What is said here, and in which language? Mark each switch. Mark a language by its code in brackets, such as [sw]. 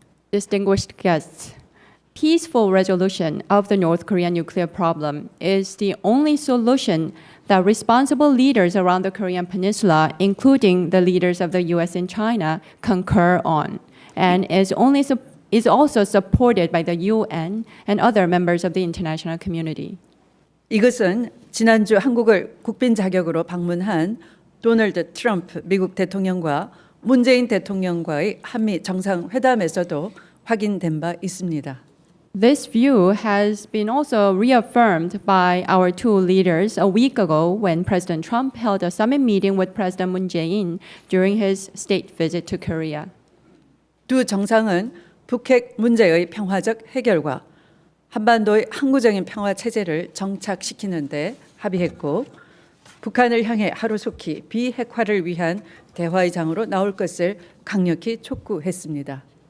[en] Distinguished guests, peaceful resolution of the North Korean nuclear problem is the only solution that responsible leaders around the Korean Peninsula, including the leaders of the US and China, concur on, and is also supported by the UN and other members of the international community. [ko] 이것은 지난주 한국을 국빈 자격으로 방문한 도널드 트럼프 미국 대통령과 문재인 대통령과의 한미 정상회담에서도 확인된 바 있습니다. [en] This view has been also reaffirmed by our two leaders a week ago when President Trump held a summit meeting with President Moon Jae-in during his state visit to Korea. [ko] 두 정상은 북핵 문제의 평화적 해결과 한반도의 항구적인 평화 체제를 정착시키는 데 합의했고 북한을 향해 하루속히 비핵화를 위한 대화의 장으로 나올 것을 강력히 촉구했습니다.